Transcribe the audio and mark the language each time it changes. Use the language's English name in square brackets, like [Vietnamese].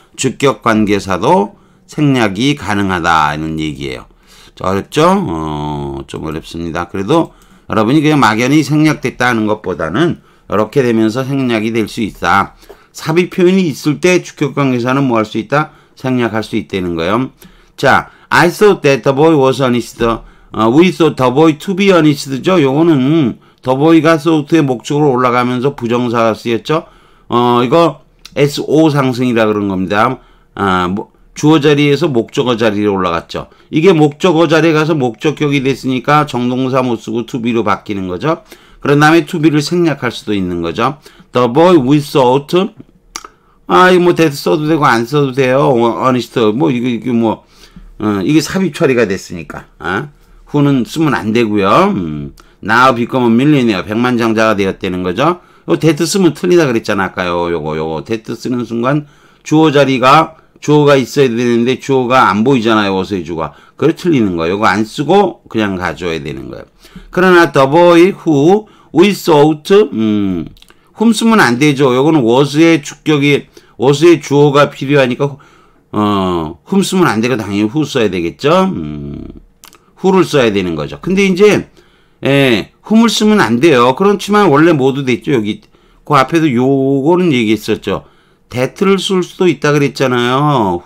[Korean] 주격 관계사도 생략이 가능하다는 얘기예요. 어렵죠? 좀 어렵습니다. 그래도 여러분이 그냥 막연히 생략됐다 하는 것보다는 이렇게 되면서 생략이 될 수 있다. 삽입 표현이 있을 때 주격 관계사는 뭐 할 수 있다? 생략할 수 있다는 거예요. [English] 자, I thought that the boy was honest. We thought the boy to be honest죠. [Korean] 요거는 the boy가 thought의 목적으로 올라가면서 부정사가 쓰였죠. 이거 SO 상승이라 그런 겁니다. 주어 자리에서 목적어 자리로 올라갔죠. 이게 목적어 자리에 가서 목적격이 됐으니까 정동사 못 쓰고 to be로 바뀌는 거죠. 그런 다음에 to be를 생략할 수도 있는 거죠. [English] The boy we thought [Korean] 이거 뭐 that 써도 되고 안 써도 돼요. honest 뭐 이게 뭐 이게 삽입 처리가 됐으니까 who는 쓰면 안 되고요. [English] now become a millionaire [Korean] 백만장자가 되었다는 거죠. 요 that 쓰면 틀리다 그랬잖아 아까요. 요거 that 쓰는 순간 주어가 있어야 되는데 주어가 안 보이잖아요. 어서의 주가. 그래 틀리는 거예요. 요거 안 쓰고 그냥 가져야 되는 거예요. [English] 그러나 the boy who we thought whom [Korean] 쓰면 안 되죠. 요거는 was의 주어가 필요하니까 whom 쓰면 안 되고 당연히 who 써야 되겠죠. who를 써야 되는 거죠. 근데 이제 whom을 쓰면 안 돼요. 그렇지만 원래 모두 됐죠. 여기 그 앞에도 요거는 얘기했었죠. that를 쓸 수도 있다 그랬잖아요.